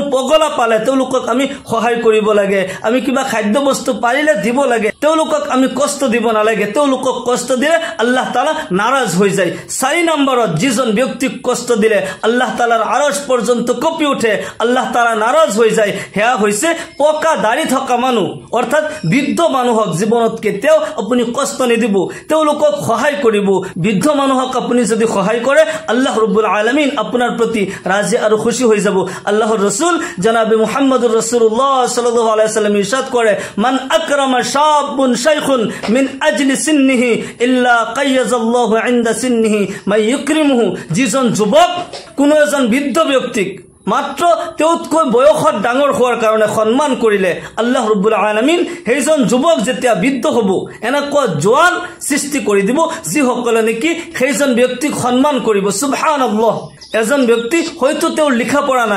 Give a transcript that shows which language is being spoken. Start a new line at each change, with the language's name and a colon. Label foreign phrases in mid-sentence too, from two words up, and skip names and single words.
Assamese: পগলা পালে তেওঁলোকক আমি সহায় কৰিব লাগে আমি কিবা খাদ্য বস্তু পাৰিলে দিব লাগে তেওঁলোকক আমি কষ্ট দিব নালাগে তেওঁলোকক কষ্ট দিলে আল্লাহ তাআলা নাৰাজ হৈ যায় 4 নম্বৰত যিজন ব্যক্তিক কষ্ট দিলে আল্লাহ তাআলাৰ আৰশ পৰ্যন্ত কঁপি উঠে আল্লাহ তাআলা নাৰাজ হৈ যায় হেয়া হৈছে পকা দাড়ি থকা মানুহ অৰ্থাৎ বৃদ্ধ মানুহক জীৱনত কেতিয়াও আপুনি কষ্ট নিদিব তেওঁলোকক সহায় কৰিব বৃদ্ধ মানুহক আপুনি যদি সহায় কৰে আল্লাহ ৰাব্বুল আলামিন আপোনাৰ প্ৰতি ৰাজি আৰু খুশি হৈ যাব আল্লাহৰ ৰাসূল জনাব
Arabic: محمد رسول الله صلى الله عليه وسلم
Assamese: ইৰশাদ কৰে
Arabic: من أكرم شاب شيخا من أجل سنه إلا قيض الله عند سنه من يكرمه
Assamese: যিজন যুৱক কোনো এজন বৃদ্ধ ব্যক্তিক মাত্ৰ তেওঁতকৈ বয়সত ডাঙৰ হোৱাৰ কাৰণে সন্মান কৰিলে আল্লাহ ৰাব্বুল আলামিন সেইজন যুৱক যেতিয়া বৃদ্ধ হ'ব এনেকুৱা জোৱান সৃষ্টি কৰি দিব যিসকলে নেকি সেইজন ব্যক্তিক সন্মান কৰিব সুবহানাল্লাহ এজন ব্যক্তি হয়তো তেওঁ লিখা পঢ়া নাই